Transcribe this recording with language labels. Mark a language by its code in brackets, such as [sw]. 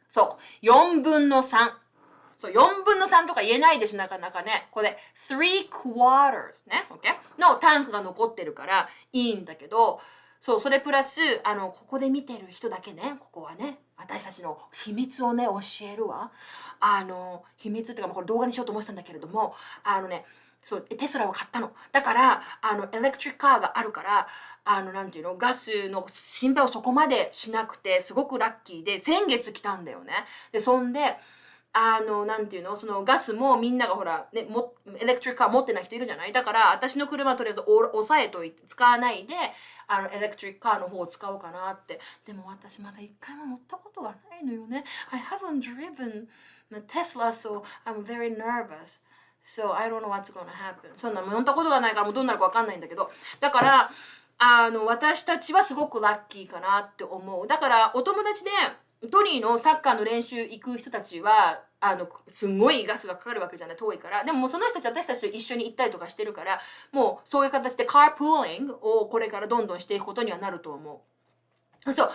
[ja] そう、4分の3。そう、4分の3とか言えないでしょ、なかなかね。これ、3 quarters ね、OK? のタンクが残ってるからいいんだけど、そう、それプラス、ここで見てる人だけね、ここはね、私たちの秘密をね、教えるわ。秘密っていうか、これ動画にしようと思ってたんだけれども、そう、テスラを買ったの。だから、エレクトリックカーがあるから、なんていうの、ガスの心配をそこまでしなくて、すごくラッキーで、先月来たんだよね。で、そんで、なんていうのそのガスもみんながほら、ね、エレクトリックカー持ってない人いるじゃないだから、私の車とりあえず抑えといて、使わないで、エレクトリックカーの方を使おうかなって。でも私まだ一回も乗ったことがないのよね。 [en] I haven't driven a Tesla, so I'm very nervous. So I don't know what's gonna happen. [ja] そんな乗ったことがないからもうどうなるかわかんないんだけど。だから、私たちはすごくラッキーかなって思う。だから、お友達で、トニーのサッカーの練習行く人たちは、すんごいガスがかかるわけじゃない、遠いから。でももうその人たち、私たちと一緒に行ったりとかしてるから、もうそういう形でカープーリングをこれからどんどんしていくことにはなると思う。